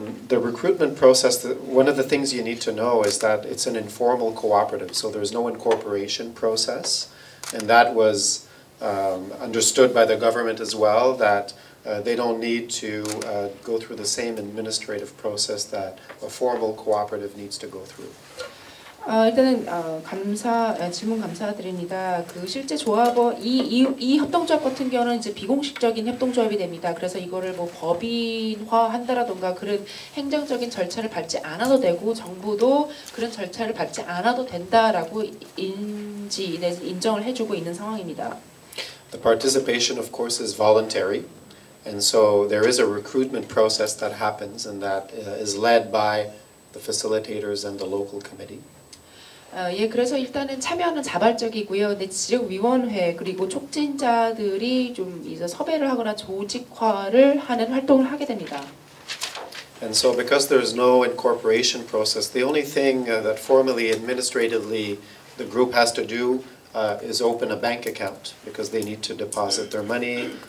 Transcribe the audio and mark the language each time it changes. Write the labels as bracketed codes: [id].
[en] The recruitment process, one of the things you need to know is that it's an informal cooperative, so there's no incorporation process. And that was understood by the government as well, that they don't need to go through the same administrative process that a formal cooperative needs to go through. [ko] 일단은 질문 감사드립니다. 그 실제 조합원 이 협동조합 같은 경우는 이제 비공식적인 협동조합이 됩니다. 그래서 이거를 뭐 법인화한다라던가 그런 행정적인 절차를 밟지 않아도 되고, 정부도 그런 절차를 밟지 않아도 된다라고 인정을 해주고 있는 상황입니다. [en] The participation, of course, is voluntary, and so there is a recruitment process that happens, and that is led by the facilitators and the local committee. [ko] 예, 그래서 일단은 참여는 자발적이고요. 근데 지역위원회 그리고 촉진자들이 좀 이제 섭외를 하거나 조직화를 하는 활동을 하게 됩니다. [en] And so because there's no incorporation process, the only thing that formally, administratively, the group has to do is open a bank account, because they need to deposit their money.